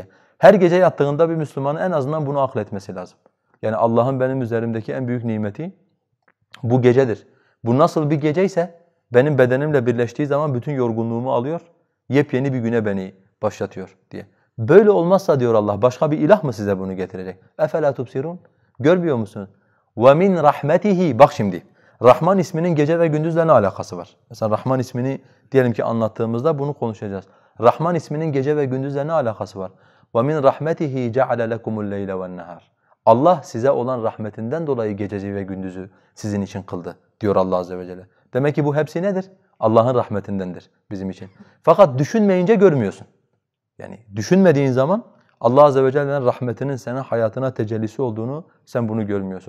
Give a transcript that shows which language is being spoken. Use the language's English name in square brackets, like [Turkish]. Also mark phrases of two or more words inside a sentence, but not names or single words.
[Turkish] Her gece yattığında bir Müslümanın en azından bunu akletmesi lazım. Yani Allah'ın benim üzerimdeki en büyük nimeti bu gecedir. Bu nasıl bir geceyse benim bedenimle birleştiği zaman bütün yorgunluğumu alıyor, yepyeni bir güne beni başlatıyor diye. Böyle olmazsa diyor Allah, başka bir ilah mı size bunu getirecek? [Arabic] اَفَلَا تُبْصِرُونَ [Turkish] Görmüyor musunuz? [Arabic] وَمِنْ رَحْمَتِهِ [Turkish] Bak şimdi, Rahman isminin gece ve gündüzle ne alakası var? Mesela Rahman ismini diyelim ki anlattığımızda bunu konuşacağız. Rahman isminin gece ve gündüzle ne alakası var? [Arabic] وَمِنْ رَحْمَتِهِ جَعَلَ لَكُمُ اللَّيْلَ وَالنَّهَارِ [Turkish] Allah size olan rahmetinden dolayı gececi ve gündüzü sizin için kıldı diyor Allah Azze ve Celle. Demek ki bu hepsi nedir? Allah'ın rahmetindendir bizim için. Fakat düşünmeyince görmüyorsun. Yani düşünmediğin zaman Allah Azze ve Celle'nin rahmetinin senin hayatına tecellisi olduğunu sen bunu görmüyorsun.